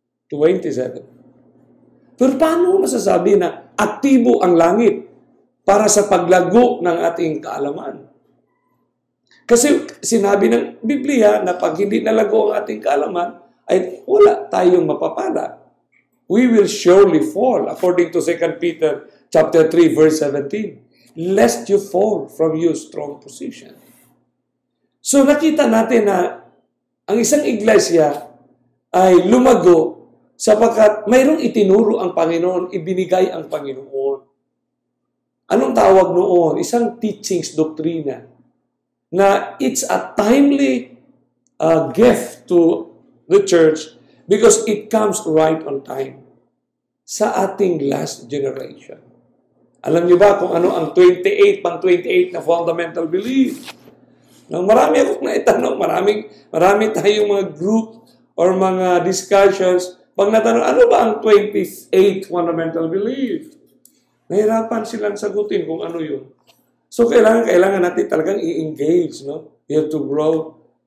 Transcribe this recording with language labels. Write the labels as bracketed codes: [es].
[tl] 27. Pero paano masasabi na aktibo ang langit para sa paglago ng ating kaalaman? Kasi sinabi ng Biblia na pag hindi nalago ang ating kaalaman, ay wala tayong mapapala. [en] We will surely fall, according to 2 Peter chapter 3, verse 17. lest you fall from your strong position. [tl] So nakita natin na ang isang iglesia ay lumago sapagkat mayroong itinuro ang Panginoon, ibinigay ang Panginoon. Anong tawag noon? Isang teachings, doktrina, na [en] it's a timely gift to the church because it comes right on time [tl] sa ating [en] last generation. [tl] Alam niyo ba kung ano ang 28 na fundamental belief? Nang marami akong naitanong, marami tayong mga group or mga discussions. Pag natanong, ano ba ang 28 fundamental belief? Nahirapan silang sagutin kung ano yun. So, kailangan natin talagang i-engage, no? [en] We have to grow.